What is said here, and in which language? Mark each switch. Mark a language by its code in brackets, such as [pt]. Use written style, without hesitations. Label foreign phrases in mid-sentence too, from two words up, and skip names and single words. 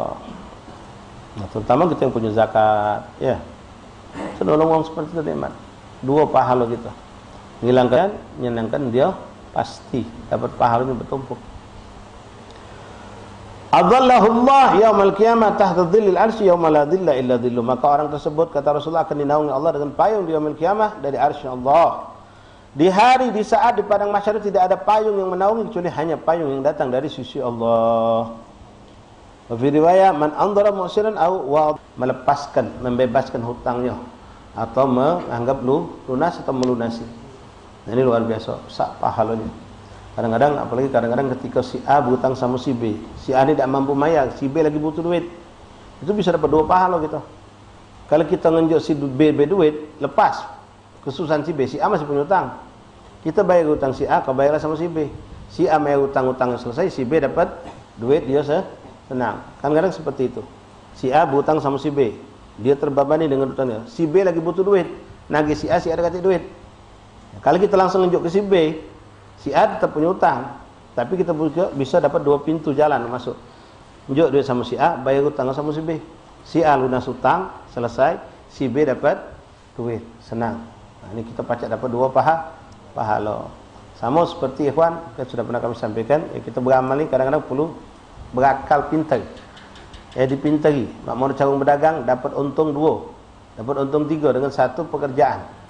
[id] Nah, terutama kita yang punya zakat, ya. Menolong orang seperti itu nikmat. 2 pahala kita. Menghilangkan, menyenangkan dia pasti dapat pahalanya bertumpuk. [ar] أظله الله يوم القيامة تحت ظل العرش يوم لا ظل إلا ظله. [id] Maka orang tersebut kata Rasulullah akan dinaungi Allah dengan payung di [ar] يوم القيامة [id] dari arsy Allah. Di hari, di saat di padang mahsyar tidak ada payung yang menaungi kecuali hanya payung yang datang dari sisi Allah. [ar] في رواية من أنظر معسرا [id] aw melepaskan, membebaskan hutangnya atau menganggap lunas atau melunasi. Nah, ini luar biasa, sak pahalanya. Kadang-kadang ketika si A berhutang sama si B, si A ini tidak mampu bayar, si B lagi butuh duit, itu bisa dapat 2 pahala gitu. Kalau kita ngenjuk si B duit, lepas kesusahan si B, si A masih punya hutang, kita bayar hutang si A, kau bayarlah sama si B. Si A bayar hutang-hutang selesai, si B dapat duit, dia senang. Kadang-kadang seperti itu. Si A berhutang sama si B, dia terbebani dengan hutangnya. Si B lagi butuh duit, nagih si A, si A ada kasih duit. Kalau kita langsung nunjuk ke si B, si A tetap punya hutang, tapi kita bisa dapat 2 pintu jalan masuk. Nunjuk duit sama si A, bayar hutang sama si B. Si A lunas hutang, selesai, si B dapat duit, senang. Nah, ini kita pacak dapat 2 pahala. Sama seperti ikhwan, sudah pernah kami sampaikan, kita beramal ini kadang-kadang perlu berakal pintar. Dipintari. Mau cara berdagang dapat untung 2, dapat untung 3 dengan 1 pekerjaan.